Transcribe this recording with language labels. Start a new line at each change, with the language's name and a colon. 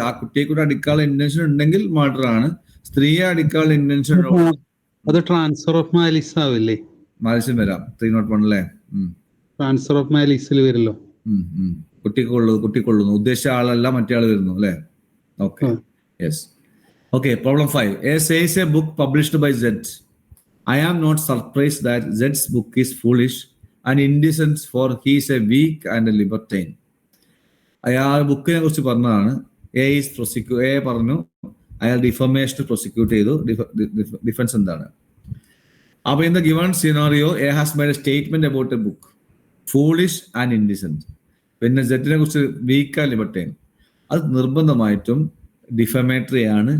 Malayalam: ആ കുട്ടിയെ കൂടെ അടിക്കാനുള്ള ഇന്റൻഷൻ ഉണ്ടെങ്കിൽ മർഡർ ആണ്. സ്ത്രീയെ അടിക്കാനുള്ള ഇന്റൻഷൻ അത് ട്രാൻസ്ഫർ ഓഫ് മാലിസ് ആവില്ലേ? മാലിസ്യം വരാം. 301 അല്ലേ? Transfer of മാലിസിൽ വരല്ലോ. കുട്ടിക്കൊള്ളുന്നു, ഉദ്ദേശിച്ച ആളല്ല മറ്റേ ആള് വരുന്നു അല്ലേ?
English: Okay, yes. Okay, problem 5. A says a book published by Z. I am not surprised that Z's book is foolish and indecent, for he is a weak and a libertine.
Malayalam: അയാൾ ബുക്കിനെ കുറിച്ച് പറഞ്ഞതാണ്. A പറഞ്ഞു അയാൾ defamation prosecute ചെയ്തു. Defence എന്താണ്?
English: അപ്പൊ in the given scenario A has made a statement about a book foolish and indecent.
Malayalam: പിന്നെ സെറ്റിനെ കുറിച്ച് വീക്ക് ആൻഡ് ലിബർട്ടൈൻ. അത് നിർബന്ധമായിട്ടും ഡിഫമേറ്ററി ആണ്.